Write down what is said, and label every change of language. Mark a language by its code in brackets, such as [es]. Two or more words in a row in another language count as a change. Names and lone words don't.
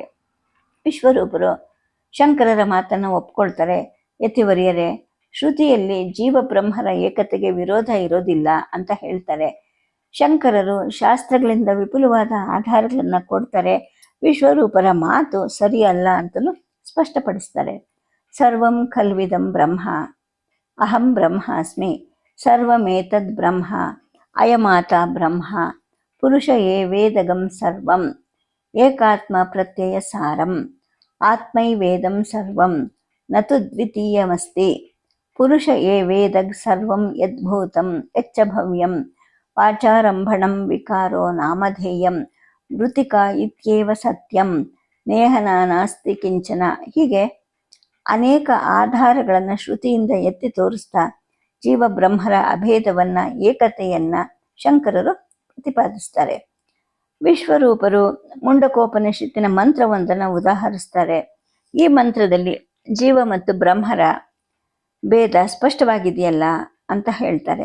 [kn] ವಿಶ್ವರೂಪರು ಶಂಕರರ ಮಾತನ್ನು ಒಪ್ಕೊಳ್ತಾರೆ. ಯತಿವರ್ಯರೇ, ಶ್ರುತಿಯಲ್ಲಿ ಜೀವ ಬ್ರಹ್ಮರ ಏಕತೆಗೆ ವಿರೋಧ ಇರೋದಿಲ್ಲ ಅಂತ ಹೇಳ್ತಾರೆ. ಶಂಕರರು ಶಾಸ್ತ್ರಗಳಿಂದ ವಿಪುಲವಾದ ಆಧಾರಗಳನ್ನು ಕೊಡ್ತಾರೆ. ವಿಶ್ವರೂಪರ ಮಾತು ಸರಿಯಲ್ಲ ಅಂತಲೂ ಸ್ಪಷ್ಟಪಡಿಸ್ತಾರೆ. [sa] ಸರ್ವಂ ಖಲ್ವಿದಂ ಬ್ರಹ್ಮ, ಅಹಂ ಬ್ರಹ್ಮಾಸ್ಮಿ, ಸರ್ವಮೇತದ್ ಬ್ರಹ್ಮ, ಅಯಮಾತ ಬ್ರಹ್ಮ, ಪುರುಷ ಏವೇದಗಂ ಸರ್ವಂ, ಏಕಾತ್ಮ ಪ್ರತ್ಯಯ ಸಾರಂ, ಆತ್ಮೈವೇದಂ ಸರ್ವಂ, ನತು ದ್ವಿತೀಯಮಸ್ತಿ, ಪುರುಷ ಏವೇದಗ್ ಸರ್ವಂ ಯದ್ಭೂತಂ ಯಚ್ಚ ಭವ್ಯಂ, ವಾಚಾರಂಭಣಂ ವಿಕಾರೋ ನಾಮಧೇಯಂ, ಮೃತಿಕಾ ಇತ್ಯೇವ ಸತ್ಯಂ, ನೇಹನ ನಾಸ್ತಿ ಕಿಂಚನ. [kn] ಹೀಗೆ ಅನೇಕ ಆಧಾರಗಳನ್ನು ಶ್ರುತಿಯಿಂದ ಎತ್ತಿ ತೋರಿಸ್ತಾ ಜೀವ ಬ್ರಹ್ಮರ ಅಭೇದವನ್ನ, ಏಕತೆಯನ್ನ ಶಂಕರರು ಪ್ರತಿಪಾದಿಸ್ತಾರೆ. ವಿಶ್ವರೂಪರು ಮುಂಡಕೋಪನಿಷತ್ತಿನ ಮಂತ್ರವೊಂದನ್ನು ಉದಾಹರಿಸ್ತಾರೆ. ಈ ಮಂತ್ರದಲ್ಲಿ ಜೀವ ಮತ್ತು ಬ್ರಹ್ಮರ ಭೇದ ಸ್ಪಷ್ಟವಾಗಿದೆಯಲ್ಲ ಅಂತ ಹೇಳ್ತಾರೆ.